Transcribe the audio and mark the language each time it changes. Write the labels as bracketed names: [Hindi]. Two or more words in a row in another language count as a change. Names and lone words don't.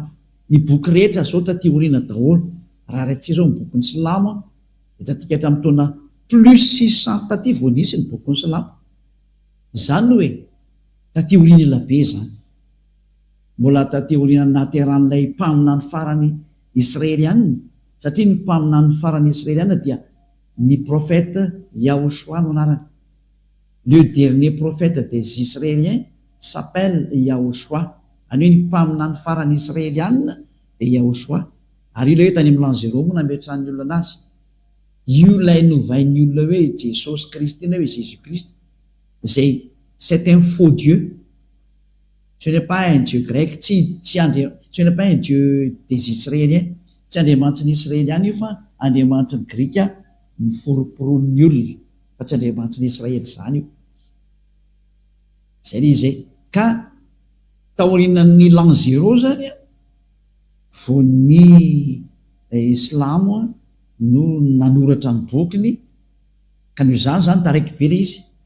[Malagasy] Ny boky rehetra zao taty oriana daholo raha raitsika zao ny bokin'ny Silamo dia tatika hatramin'ny taona plus 600 taty vao nisy ny bokin'ny Silamo. Zany hoe taty oriana elabe zany mbola taty oriana nateran'ilay mpaminany farany Israeliana satria ny mpaminany farany Israeliana dia ny prophète Yahoshua no anarany. [French] Le dernier prophète des Israéliens s'appelle Yahoshua. [Malagasy] Any hoe ny mpaminany farany Israeliana dia Yahoshua. Ary io ilay hoe tany amin'ny l'an 0 moa nametrahan'ny olona anazy. Io ilay novain'ny olona hoe Jesosy Kristy na hoe Jésus Christ. [French] Zay c'est un faux Dieu. Ce n'est pas un Dieu grec, ce n'est pas un Dieu des Israéliens. [Malagasy] Tsy andriamanitry ny Israeliana io fa andriamanitry ny Grika miforoporon'ny olona fa tsy andriamanitry ny Israely zany io. Zay izay. Ka taorinan'ny l'an 0 zany vao ny Islamo no nanoratra ny bokiny ka noho izany zany taraiky be le izy.